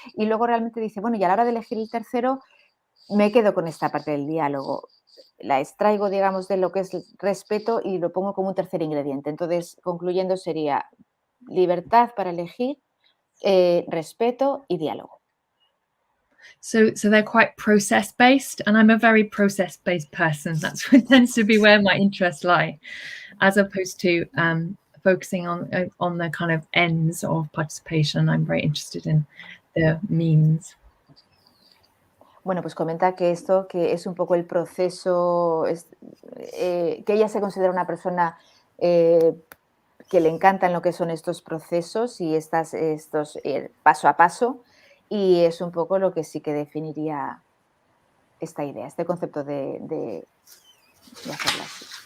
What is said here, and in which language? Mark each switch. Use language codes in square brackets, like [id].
[es] Y luego realmente dice, y a la hora de elegir el tercero, me quedo con esta parte del diálogo. La extraigo, digamos, de lo que es el respeto y lo pongo como un tercer ingrediente. Entonces, concluyendo, sería libertad para elegir, respeto y diálogo. [en] So they're quite process-based, and I'm a very process-based person. That's what tends to be where my interests lie, as opposed to focusing on the kind of ends of participation. I'm very interested in the means. [es] Bueno, pues comenta que esto, que es un poco el proceso, que ella se considera una persona que le encantan lo que son estos procesos y estos paso a paso, y es un poco lo que sí que definiría esta idea, este concepto de hacerlo así.